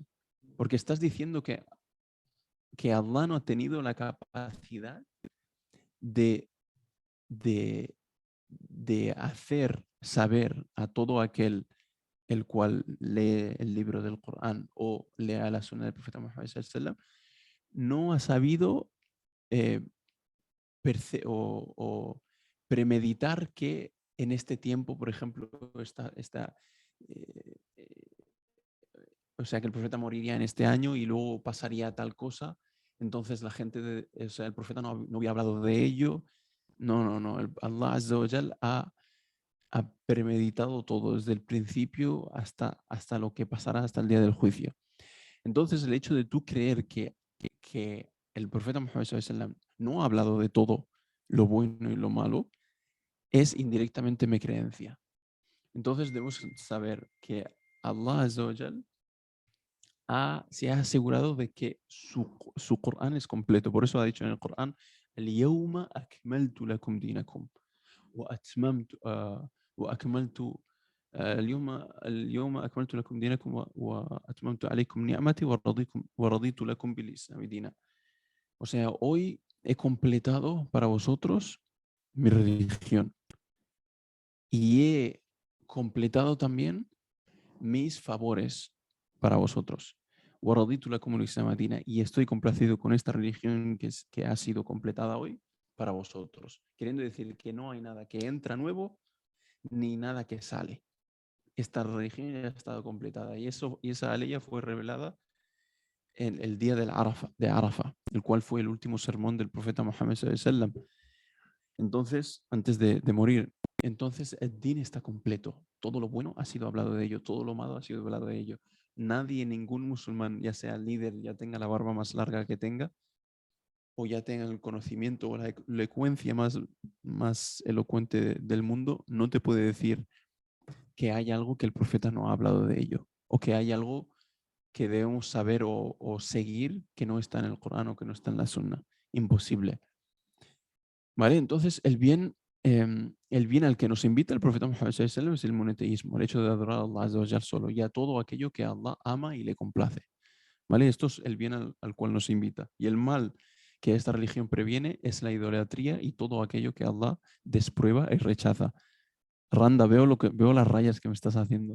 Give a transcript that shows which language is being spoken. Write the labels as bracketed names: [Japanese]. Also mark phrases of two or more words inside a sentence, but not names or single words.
[Spanish] Porque estás diciendo que Allah no ha tenido la capacidad de, de, de hacer saber a todo aquel el cual lee el libro del Corán o lea la sunna del profeta Muhammad [Arabic] صلى الله عليه وسلم, [Spanish] no ha sabido o premeditar que en este tiempo, por ejemplo, eh, eh, o sea, que el profeta moriría en este año y luego pasaría tal cosa, entonces la gente, o sea, el profeta no había hablado de ello. No, no, no. Allah [Arabic] عز وجل [Spanish] ha premeditado todo desde el principio hasta lo que pasará hasta el día del juicio. Entonces, el hecho de tú creer que el profeta Muhammad [Arabic] صلى الله عليه وسلم [Spanish] no ha hablado de todo lo bueno y lo malo es indirectamente mi creencia. Entonces, debemos saber que Allah [Arabic] عز وجل [Spanish] se ha asegurado de que su Corán es completo. Por eso ha dicho en el Corán: [Arabic] "اليوم أكملت لكم دينكم وأتممت وأكملت اليوم أكملت لكم دينكم وأتممت عليكم نعمتي ورضيت لكم بالإسلام دينا". [Spanish] O sea, hoy he completado para vosotros mi religión y he completado también mis favores para vosotros. وَرَضِيتُ لَكُمُ الْإِسْلَامَ دِينًا. Y estoy complacido con esta religión que ha sido completada hoy para vosotros. Queriendo decir que no hay nada que entra nuevo ni nada que sale. Esta religión ya ha estado completada y esa ley fue revelada en el día de Arafa, el cual fue el último sermón del profeta Muhammad [Arabic] صلى الله عليه وسلم. [Spanish] Entonces, antes de morir, entonces el din está completo. Todo lo bueno ha sido hablado de ello, todo lo malo ha sido hablado de ello. Nadie, ningún musulmán, ya sea líder, ya tenga la barba más larga que tenga, o ya tenga el conocimiento o la elocuencia más elocuente del mundo, no te puede decir que hay algo que el profeta no ha hablado de ello, o que hay algo que debemos saber o seguir que no está en el Corán o que no está en la Sunna. Imposible. ¿Vale? Entonces, el bien al que nos invita el profeta Muhammad [Arabic] صلى الله عليه وسلم [Spanish] es el monoteísmo, el hecho de adorar a Allah [Arabic] عز وجل [Spanish] solo y a todo aquello que Allah ama y le complace. ¿Vale? Esto es el bien al cual nos invita. Y el mal que esta religión previene es la idolatría y todo aquello que Allah desprueba y rechaza. Randa, veo las rayas que me estás haciendo.